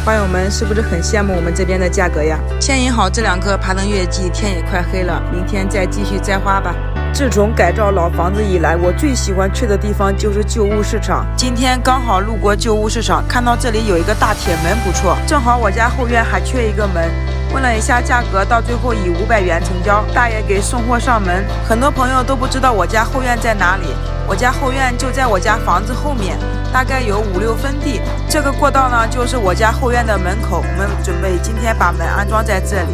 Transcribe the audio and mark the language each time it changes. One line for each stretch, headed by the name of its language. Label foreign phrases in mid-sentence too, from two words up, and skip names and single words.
Chinese: 花友們是不是很羨慕我們這邊的價格呀？牽引好這2棵爬藤月季，天也快黑了，明天再繼續摘花吧。自從改造老房子以來，我最喜歡去的地方就是舊物市場。今天剛好路過舊物市場，看到這裡有一個大鐵門不錯，正好我家後院還缺一個門，问了一下价格，到最后以500元成交，大爷给送货上门。很多朋友都不知道我家后院在哪里，我家后院就在我家房子后面，大概有5、6分地。这个过道呢，就是我家后院的门口。我们准备今天把门安装在这里。